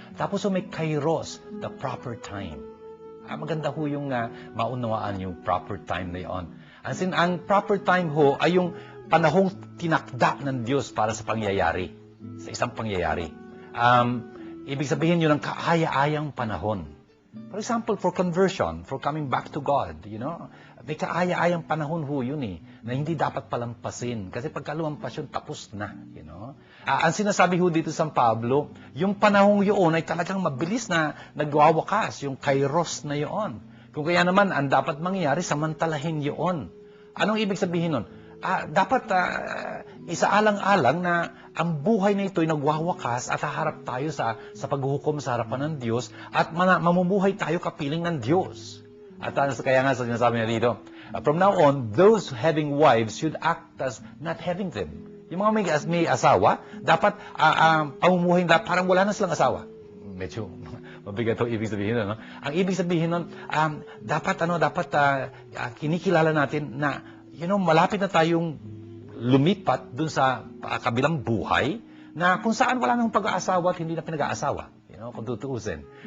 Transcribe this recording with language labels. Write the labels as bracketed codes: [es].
[tl] Tapos may kairos, [en] the proper time. [tl] Maganda ho yung maunawaan yung [en] proper time [tl] na yun. Ang [en] proper time [tl] ho ay yung panahong tinakda ng Diyos para sa pangyayari, sa isang pangyayari. Ibig sabihin yun ng kaaya-ayang panahon. [en] For example, for conversion, for coming back to God, [tl] may kaaya-ayang panahon ho yun na hindi dapat palampasin. Kasi pagka lumampas yun, tapos na, Ang sinasabi ho dito sa San Pablo, yung panahon yun ay talagang mabilis na nagwawakas, yung kairos na yun. Kung kaya naman, ang dapat mangyari, samantalahin yun. Anong ibig sabihin nun? Dapat isaalang-alang na ang buhay na ito ay nagwawakas at haharap tayo sa paghuhukom sa harapan ng Diyos at mamumuhay tayo kapiling ng Diyos. At kaya nga sinasabi niya dito, [en] from now on, those having wives should act as not having them. [tl] Yung mga may asawa, dapat pamumuhin parang wala na silang asawa. Medyo mabigat ito ibig sabihin nun. No? Ang ibig sabihin nun, dapat kinikilala natin na, malapit na tayong lumipat dun sa kabilang buhay na kung saan wala nang pag-aasawa at hindi na pinag-aasawa. Kung tutuusin.